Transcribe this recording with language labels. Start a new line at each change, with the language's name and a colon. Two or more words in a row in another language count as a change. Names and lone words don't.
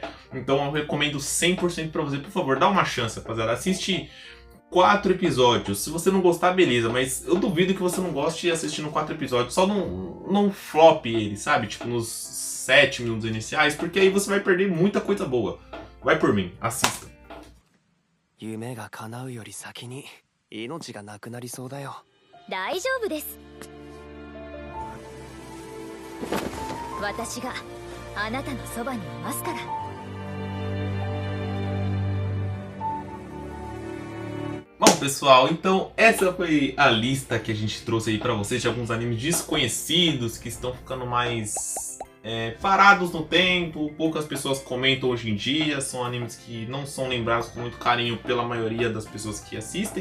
Portuguese: Então eu recomendo 100% pra você. Por favor, dá uma chance, rapaziada. Assiste 4 episódios. Se você não gostar, beleza. Mas eu duvido que você não goste assistindo 4 episódios. Só não flop ele, sabe? Tipo, nos 7 minutos iniciais. Porque aí você vai perder muita coisa boa. Vai por mim, assista.
Japanese: 夢が叶うより先に命がなくなりそうだよ。大丈夫です。私があなたのそばにいますから。
Portuguese: Bom, pessoal, então essa foi a lista que a gente trouxe aí pra vocês de alguns animes desconhecidos que estão ficando mais parados no tempo. Poucas pessoas comentam hoje em dia, são animes que não são lembrados com muito carinho pela maioria das pessoas que assistem.